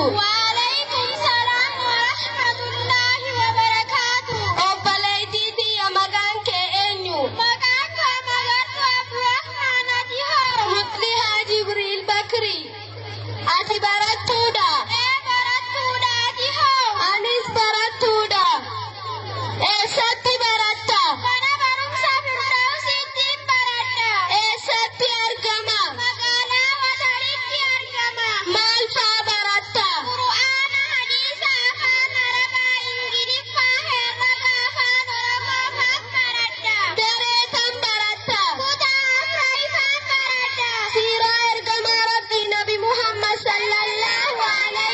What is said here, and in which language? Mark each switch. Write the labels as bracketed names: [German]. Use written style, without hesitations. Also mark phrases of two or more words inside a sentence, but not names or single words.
[Arabic] وعليكم السلام ورحمة الله وبركاته. [Oromo] Obboleettii ya magaan kee eenyu? Magaan koo Magartuu Abdurrahmaan Adihoo. Muflihaa Jibriil Bakri. Ati barattuudha. Barattuudha Adihoo. Anis barattuudha. Eessatti baratta? Mana barumsa Firdausiitti baradha. Eessatti argama? Magaalaa Watariitti argama. Maal faa baratta? Qur'aana, hadiisa, afaan Arabaa, Ingiliffaa, herrega, afaan Oromoo faan baradha. Daree kam baratta? Kutaa Afraayifaan baradha. Siiraa ergamaa Rabbii Nabi Muhammad [Arabic] صلى الله عليه